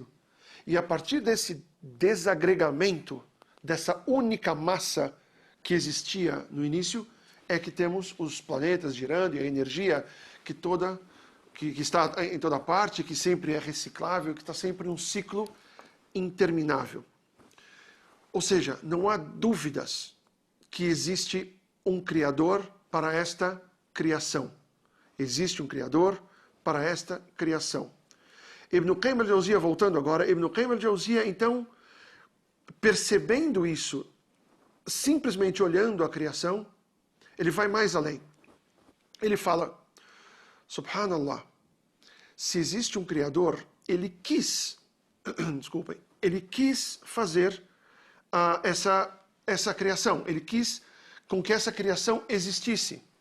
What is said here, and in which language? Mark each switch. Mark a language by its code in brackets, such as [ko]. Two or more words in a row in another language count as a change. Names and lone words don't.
[pt] E a partir desse desagregamento, dessa única massa que existia no início, é que temos os planetas girando e a energia que está em toda parte, que sempre é reciclável, que está sempre em um ciclo interminável. Ou seja, não há dúvidas que existe um Criador para esta criação. Existe um Criador para esta criação. Ibn Qayyim al-Jawziyya, voltando agora, Ibn Qayyim al-Jawziyya, então, percebendo isso, simplesmente olhando a criação, ele vai mais além. Ele fala, subhanallah, se existe um Criador, ele quis fazer essa criação, ele quis com que essa criação existisse.